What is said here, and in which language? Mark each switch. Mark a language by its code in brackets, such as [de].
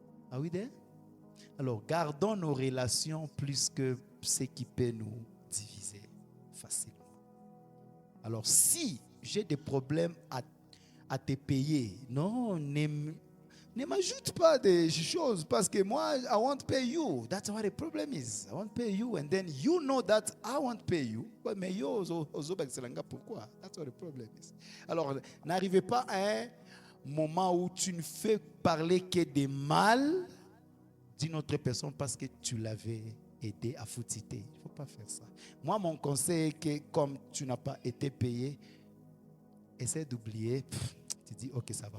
[fr] Ah oui, alors gardons nos relations plus que ce qui peut nous diviser facilement. Alors si j'ai des problèmes à te payer, non, ne m'ajoute pas des choses parce que moi, [en] I won't pay you. That's what the problem is. I won't pay you. And then you know that I won't pay you. [fr] Mais yo, pourquoi? [en] That's what the problem is. [fr] Alors, n'arrivez pas à un moment où tu ne fais parler que des mal d'une autre personne parce que tu l'avais aidé à foutiter. Il ne faut pas faire ça. Moi, mon conseil est que comme tu n'as pas été payé, essaie d'oublier. Tu dis, ok, ça va.